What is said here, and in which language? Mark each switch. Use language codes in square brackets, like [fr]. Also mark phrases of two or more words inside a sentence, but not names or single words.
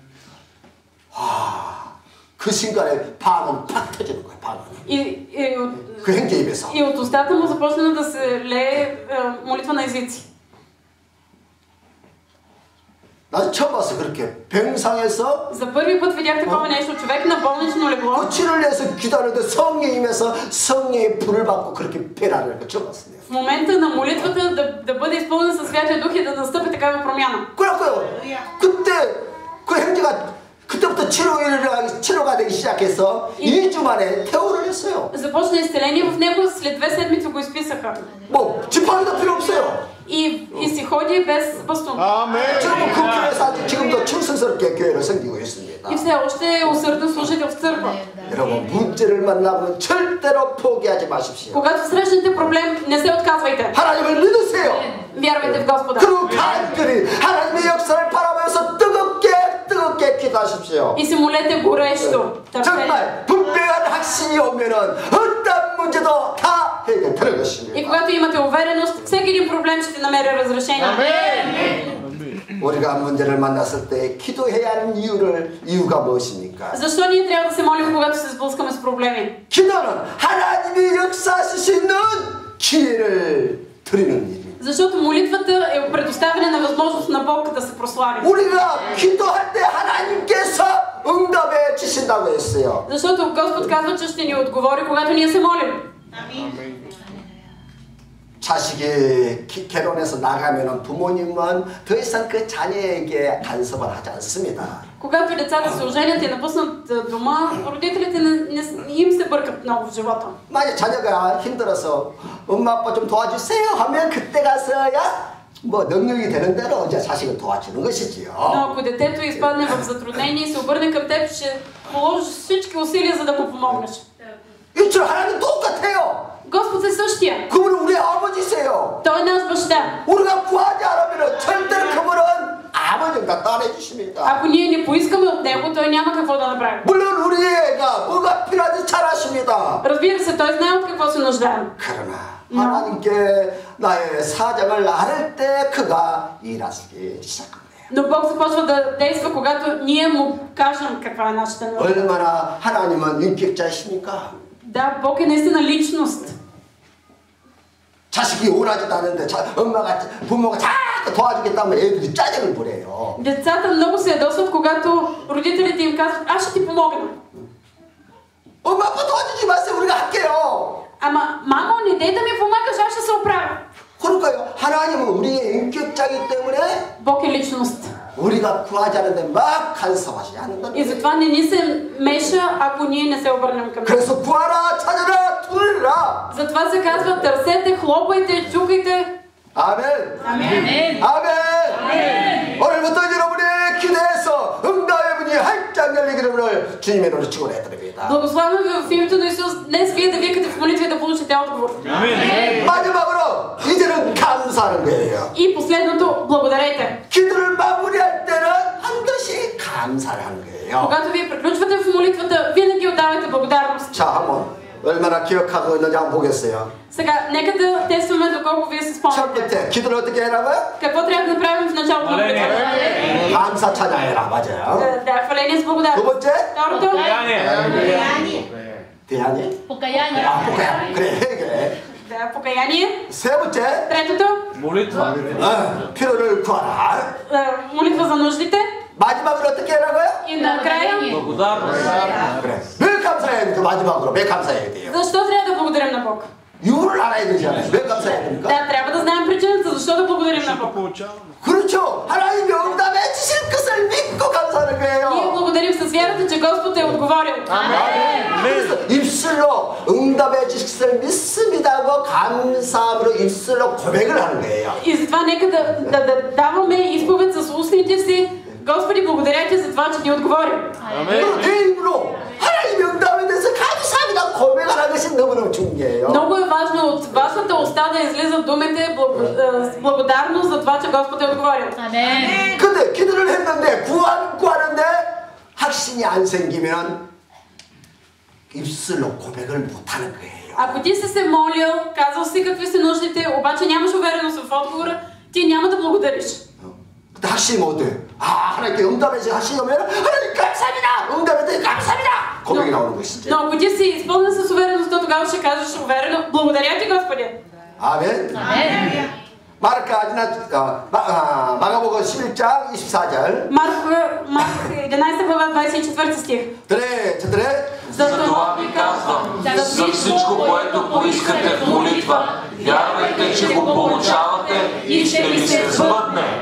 [ko] 그 순간에 방언 팍 터지는 거야, 방언. 그 형제 입에서. [bg] И от устата му започна да се лее молитва на езици. [ko] 난 처음 봤어 그렇게 병상에서 [bg] За първи път видях такова нещо. Човек на болнично легло. [ko] 그 치료를 해서 기도하는데 성령이 임해서 성령의 불을 받고 그렇게 변화를 처음 봤어요. [bg] В момента на молитвата да бъде изпълнен със Святия Дух и да настъпи такава промяна. [ko] 그래갖고요. 그때 그 형제가 그때부터 치료가 되기 시작해서 2주 만에 퇴원을 했어요. [bg] Започна изцеление в него, след 2 седмици го изписаха. [ko] 뭐 지팡이도 필요 없어요. [bg] И си ходи без бастун. [ko] 저는 그 교회에서 지금도 충성스럽게 교회를 섬기고 있습니다. [bg] И все още усърден служител в църква. [ko] 여러분 문제를 만나면 절대로 포기하지 마십시오. [bg] Когато срещнете проблем, не се отказвайте. [ko] 하나님을 믿으세요. [bg] Вярвайте в Господа. [ko] 그리고 간절히 하나님의 역사를 바라보면서 뜨겁게 기도하십시오. [bg] И се молете горещо. [ko] 정말 분명히 확신이 오면은 어떤 문제도 다 해결되는 것입니다. [bg] И когато имате увереност, всеки един проблем ще намери разрешение. [ko] 우리가 문제를 만났을 때 기도해야 하는 이유가 무엇입니까? [bg] Защо ние трябва да се молим, когато се сблъскаме с проблеми? [ko] 기도는 하나님이 역사하실 수 있는 기회를 드리는 일입니다. [bg] Защото молитвата е предоставяне на възможност на Бог да се прослави. [ko] 우리가 기도할 때 하나님께서 응답해 주신다고 했어요. [bg] Защото Господ казва, че ще ни отговори, когато ние се молим. [ko] 자식이 결혼해서 나가면 부모님은 더 이상 그 자녀에게 간섭을 하지 않습니다. [bg] Когато децата се оженят и напуснат дома, родителите не им се бъркат много в живота. [ko] 만약 자녀가 힘들어서 엄마 아빠 좀 도와주세요 하면 그때 가서야 뭐 능력이 되는 대로 이제 자식을 도와주는 것이지요. [bg] Но ако детето изпадне в затруднение и се обърне към теб, ще положиш всички усилия, за да му помогнеш. [ko] 이처럼 하나님 똑같아요. [bg] Господ е същия. [ko] 그분은 우리 아버지세요. [bg] Той е наш баща. [ko] 우리가 구하지 않으면 절대로 그분은 아무 응답도 안 해주십니다. [bg] Ако ние не поискаме от него, той няма какво да направи. [ko] 물론 우리 애가 뭐가 필요한지 잘 아십니다. [bg] Разбира се, той знае от какво се нуждаем. [ko] 그러나 하나님께 나의 사정을 나눌 때 그가 일하기 시작합니다. [bg] Но Бог започва да действа, когато ние му кажем каква е нашата нужда. [ko] 얼마나 하나님은 인격자이십니까? [bg] Да, Бог е наистина личност. [ko] 자식이 원하지도 않는데 부모가 자꾸 도와주겠다면 애들이 짜증을 부려요. [bg] Децата много се ядосват, когато родителите им казват, аз ще ти помогна. [ko] 엄마 아빠 도와주지 마세요. 우리가 할게요. [bg] Ама, мамо, не дей да ми помагаш, аз ще се оправя. [ko] 그러니까요. 하나님은 우리의 인격자이기 때문에 [bg] Бог е личност. [ko] 우리가 구하지 않는데 막 간섭하지 않는 [bg] И [ko] 겁니다. [bg] затова не ни се меша, ако ние не се обърнем към него. [ko] 그래서 구하라, 찾으라, 두드리라. [bg] Затова се казва, търсете, хлопайте, чукайте. [ko] 아멘. [bg] Амин. [ko] 아멘. 오늘부터 여러분의 기도에서 응답의 문이 활짝 열리기를 주님의 노래 축원해드립니다. [bg] Благославям ви в името на Исус. Днес вие да викате в молитва и да получите отговор. [ko] 마지막으로 이제는 감사하는 거예요. [bg] И последното, благодарете. [ko] 기도를 마무리할 때는 반드시 감사를 하는 거예요. [bg] Когато вие приключвате в молитвата, винаги отдавайте благодарност. [ko] 자, 한번 얼마나 기억하고 있는지 한번 보겠어요. [bg] Сега, нека да тестваме доколко вие се [ko] 첫 [bg] спомняте. [ko] 번째, 기도를 어떻게 하라고요? [bg] Какво трябва да направим в началото на молитвата? [ko] 감사 찬양해라, 맞아요. [bg] Да, хваление с [ko] 두 [bg] благодарност. [ko] 번째, [bg] Второто, [ko] 대안이? [bg] Покаяние. [ko] 복아야. 그래, 회개. [bg] да, покаяние. [ko] 세 번째, [bg] Третото, Молитва. [ko] 필요를 구하라. [bg] молитва за нуждите. [ko] 마지막으로 어떻게 하라고요? [bg] И накрая, Благодарност. [ko] 그래. 왜 감사해야 돼요? 마지막으로 왜 감사해야 돼요? [bg] защо трябва да благодарим на Бог? [ko] 이유를 알아야 되잖아요. 왜 감사해야 됩니까? [bg] Да, трябва да знаем причината, защо да благодарим на Бог. [ko] 그렇죠. 하나님이 응답해 주실 것을 믿고 감사하는 [bg] Ние [ko] 거예요. [bg] благодарим с вярата, че Господ е отговорил. [ko] 그래서 입술로 응답해 주실 것을 믿습니다고 감사함으로 입술로 고백을 하는 거예요. [bg] И затова нека да даваме изповед с устните си. Господи, благодаря ти за това, че ни отговори. [ko] 그리고 내 입으로 하나님의 응답에 대해서 감사합니다 고백하는 것이 너무너무 중요해요. [bg] Много е важно от вашата уста да излизат думите с благодарност за това, че Господ е отговорил. Амен. [ko] 근데 기도를 했는데 구하는데 확신이 안 생기면 입술로 고백을 못하는 거예요. [bg] Ако ти си се молил, казал си какви са нуждите, обаче нямаш увереност в отговора, ти няма да благодариш. [ko] 근데 확신이 못 돼. 하나님께 응답해 주신 확신이 오면 하나님 감사합니다. 응답해 주신 감사합니다. 고백이 나오는 것이지. [bg] Но ако ти си изпълнен с увереност, то тогава ще кажеш уверено, благодаря ти, Господи. [ko] 아멘. [bg] Амен. [ko] 마가복음 11장 24절. [bg] Марк 11 глава 24 стих. Затова ви казвам, за всичко, което поискате в молитва, вярвайте, че го получавате и ще ви се сбъдне.